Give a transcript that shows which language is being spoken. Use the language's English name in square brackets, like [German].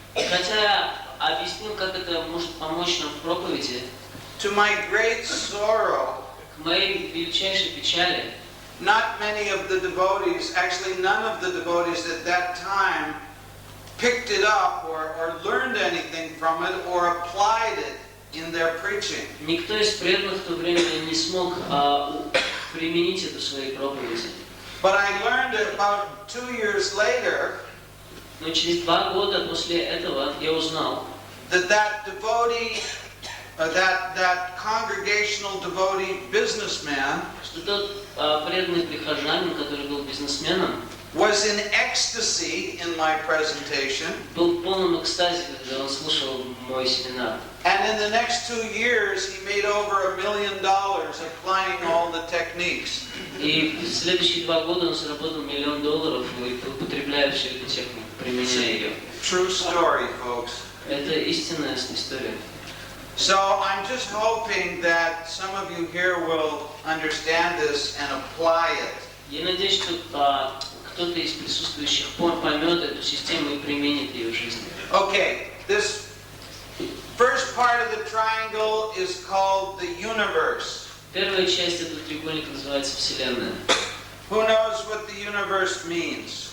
[Russian] Хотя я объяснил, как это может помочь нам в проповеди, [English] to my great sorrow, [Russian] к моей величайшей печали, [English] not many of the devotees, actually none of the devotees at that time picked it up or learned anything from it or applied it in their preaching. [Russian] никто из преданных в то время не смог применить это в своей проповеди. [English] But I learned about 2 years later [Russian] Но через 2 года после этого я узнал, [English] that devotee, that congregational devotee businessman [Russian] что тот преданный прихожанин, который был бизнесменом, [English] was in ecstasy in my presentation. [Russian] был в полном экстазе, когда он слушал мой семинар. [English] And in the next 2 years, he made over $1 million applying all the techniques. [Russian] И в следующие 2 года он заработал $1 миллион, употребляя всю эту технику, применяя ее. [English] True story, folks. [Russian] Это истинная история. [English] So I'm just hoping that some of you here will understand this and apply it. [Russian] Я надеюсь, что кто-то из присутствующих поймет эту систему и применит ее в жизни. [English] Okay, this first part of the triangle is called the universe. [Russian] Первая часть этого треугольника называется Вселенная. [English] Who knows what the universe means?